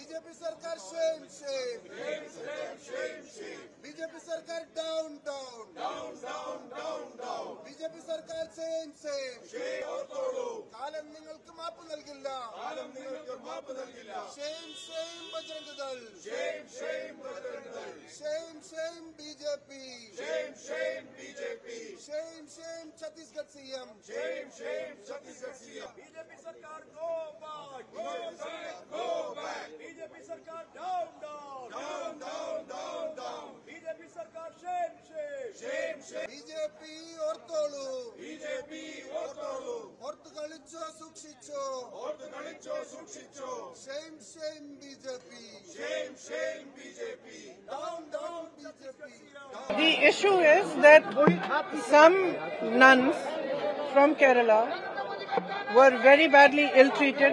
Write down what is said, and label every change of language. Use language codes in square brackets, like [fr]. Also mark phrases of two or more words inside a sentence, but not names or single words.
[en] बीजेपी सरकार shame, shame. बीजेपी सरकार down, down. बीजेपी सरकार shame, shame. [ml] കാലം നിങ്ങൾക്ക് മാപ്പ് നൽകില്ല. [en] Shame, shame ബജറംഗ് ദൾ. Shame, shame BJP. Shame, shame Chhattisgarh CM. बीजेपी सरकार go back. बीजेपी सरकार down. बीजेपी सरकार shame. [ml] BJP ഓർത്തോളൂ. ഓർത്തു കളിച്ചോ സൂക്ഷിച്ചോ. [en] Shame BJP. Down BJP. The issue is that some nuns from Kerala were very badly ill-treated.